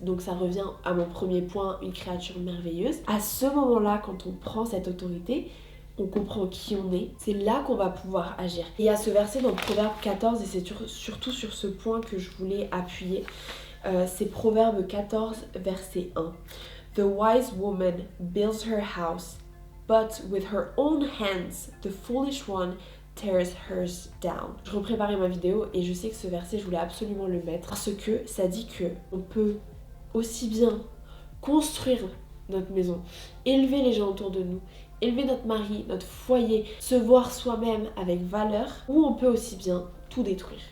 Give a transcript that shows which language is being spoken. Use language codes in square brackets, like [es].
[fr] Donc ça revient à mon premier point, une créature merveilleuse. À ce moment-là, quand on prend cette autorité, on comprend qui on est, c'est là qu'on va pouvoir agir. Et il y a ce verset dans Proverbe 14, et c'est surtout sur ce point que je voulais appuyer. C'est Proverbe 14, verset 1. [en] The wise woman builds her house, but with her own hands, the foolish one tears hers down. [fr] Je repréparais ma vidéo et je sais que ce verset, je voulais absolument le mettre parce que ça dit que on peut aussi bien construire notre maison, élever les gens autour de nous, élever notre mari, notre foyer, se voir soi-même avec valeur, ou on peut aussi bien tout détruire.